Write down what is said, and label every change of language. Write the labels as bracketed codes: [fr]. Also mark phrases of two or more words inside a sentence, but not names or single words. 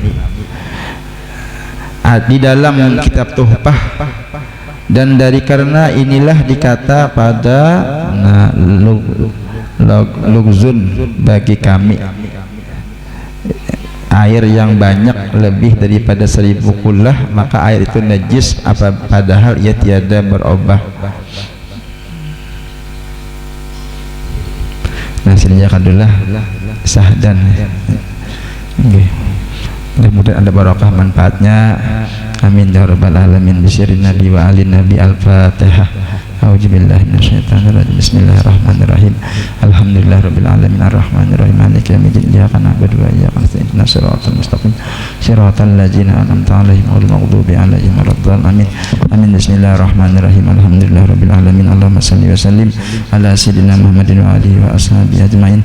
[ms] di dalam kitab Tuhfah, dan dari karena inilah dikata pada lugzun bagi kami, air yang banyak lebih daripada 1000 kulah, maka air itu najis padahal ia tiada berubah. Nah, sini jakadulah sahdan. Okay. Mudah-mudahan ada barokah manfaatnya. [ar] آمين يا رب العالمين. بسر النبي وآل النبي. الفاتحة. أعوذ بالله من الشيطان الرجيم. بسم الله الرحمن الرحيم. الحمد لله رب العالمين الرحمن الرحيم مالك يوم الدين. إياك نعبد وإياك نستعين. اهدنا الصراط المستقيم. صراط الذين أنعمت عليهم غير المغضوب عليهم ولا الضالين. آمين. آمين. بسم الله الرحمن الرحيم. الحمد لله رب العالمين. اللهم صل وسلم على سيدنا محمد وآله وأصحابه أجمعين.